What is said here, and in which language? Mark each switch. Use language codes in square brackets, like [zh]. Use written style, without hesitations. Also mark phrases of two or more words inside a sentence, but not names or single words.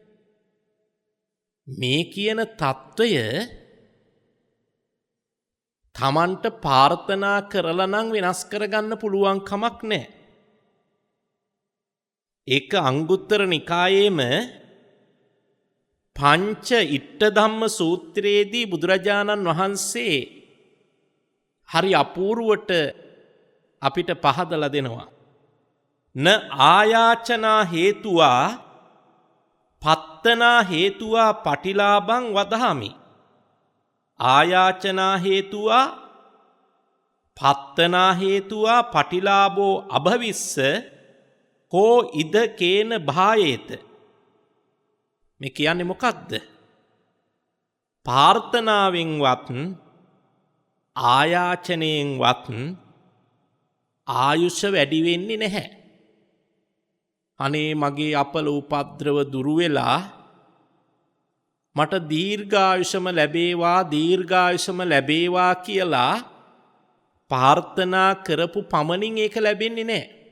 [si] මේ කියන తত্ত্বය තමන්ට ප්‍රාර්ථනා කරලා නම් වෙනස් කරගන්න පුළුවන් කමක් නැහැ. ඒක අංගුත්තර නිකායේම පංච ඉට්ඨ ධම්ම සූත්‍රයේදී බුදුරජාණන් වහන්සේ හරි අපූර්වට අපිට පහදලා දෙනවා. [pi] න ආයාචනා හේතුවා පත්තනා හේතුවා පටිලාභං වදාමි. ආයාචනා හේතුවා පත්තනා හේතුවා පටිලාභෝ අභවිස්ස කෝ ඉද කේන භායේත. [si] මේ කියන්නේ මොකක්ද? ප්‍රාර්ථනාවෙන්වත් ආයාචනයෙන්වත් ආයුෂ වැඩි වෙන්නේ නැහැ. අනේ මගේ අපල උපද්‍රව දුරු වෙලා මට දීර්ඝායුෂම ලැබේවා කියලා ප්‍රාර්ථනා කරපු පමණින් ඒක ලැබෙන්නේ නැහැ.